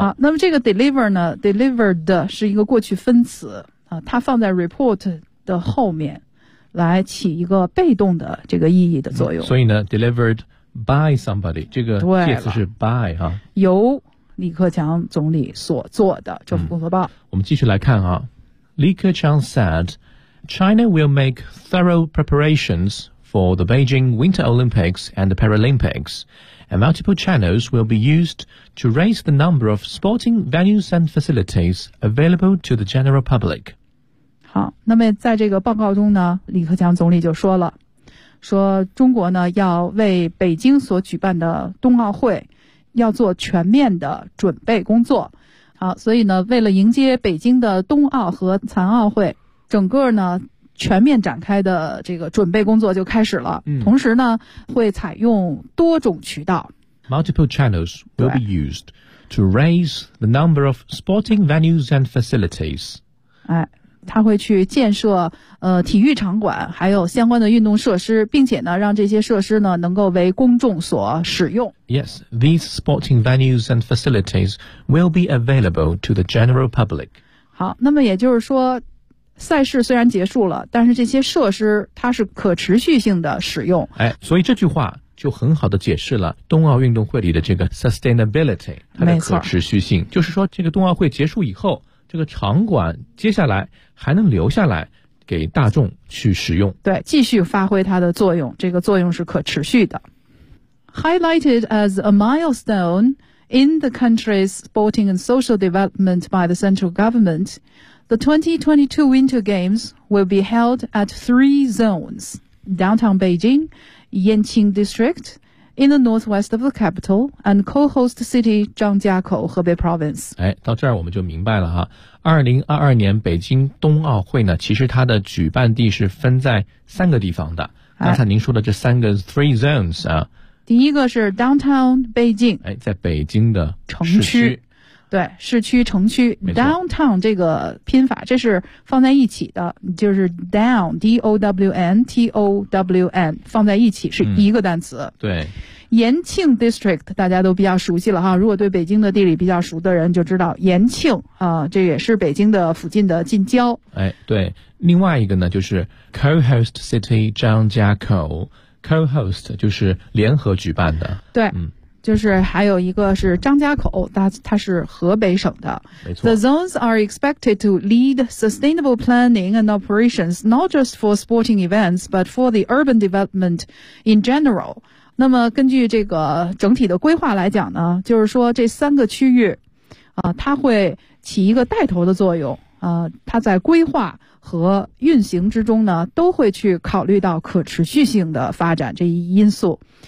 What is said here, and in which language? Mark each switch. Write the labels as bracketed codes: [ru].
[zh] 啊、那么这个 deliver 呢 ,delivered 是一个过去分词啊，它放在 report 的后面来起一个被动的这个意义的作用。嗯、所以呢 , [en] delivered by somebody, [zh] 这个介词是 by, 啊。由李克强总理所做的政府工作报、嗯。 [en] 我们继续来看啊，李克强 said, China will make thorough preparations,for the Beijing Winter Olympics and the Paralympics, and multiple channels will be used to raise the number of sporting venues and facilities available to the general public. [zh] 好，那么在这个报告中呢，李克强总理就说了，说中国呢要为北京所举办的冬奥会要做全面的准备工作。好，所以呢，为了迎接北京的冬奥和残奥会，整个呢全面展开的这个准备工作就开始了、嗯、同时呢会采用多种渠道 [en] Multiple channels will be used to raise the number of sporting venues and facilities、 [zh] 哎、他会去建设体育场馆还有相关的运动设施，并且呢让这些设施呢能够为公众所使用。 [en] Yes, these sporting venues and facilities will be available to the general public. [zh] 好，那么也就是说赛事虽然结束了，但是这些设施它是可持续性的使用。哎，所以这句话就很好的解释了冬奥运动会里的这个 sustainability, 它的可持续性。就是说这个冬奥会结束以后，这个场馆接下来还能留下来给大众去使用。对，继续发挥它的作用，这个作用是可持续的。 [en] Highlighted as a milestone in the country's sporting and social development by the central government,The 2022 Winter Games will be held at three zones, downtown Beijing, Yanqing District, in the northwest of the capital, and co-host city Zhangjiakou, Hebei Province. [zh] 哎，到这儿我们就明白了哈。2022年北京冬奥会呢，其实它的举办地是分在三个地方的。刚才您说的这三个 [en] three zones [zh] 啊。第一个是 downtown Beijing。哎，在北京的城区。对，市区城区 downtown 这个拼法，这是放在一起的，就是 down D-O-W-N-T-O-W-N 放在一起是一个单词、嗯、对，延庆 district 大家都比较熟悉了哈，如果对北京的地理比较熟的人就知道延庆啊、这也是北京的附近的近郊。哎，对，另外一个呢就是 co-host city 张家口， co-host 就是联合举办的。对，嗯，就是还有一个是张家口，它是河北省的。没错。 [en] The zones are expected to lead sustainable planning and operations, not just for sporting events, but for the urban development in general. [zh] 那么根据这个整体的规划来讲呢，就是说这三个区域，它会起一个带头的作用，它在规划和运行之中呢都会去考虑到可持续性的发展这一因素。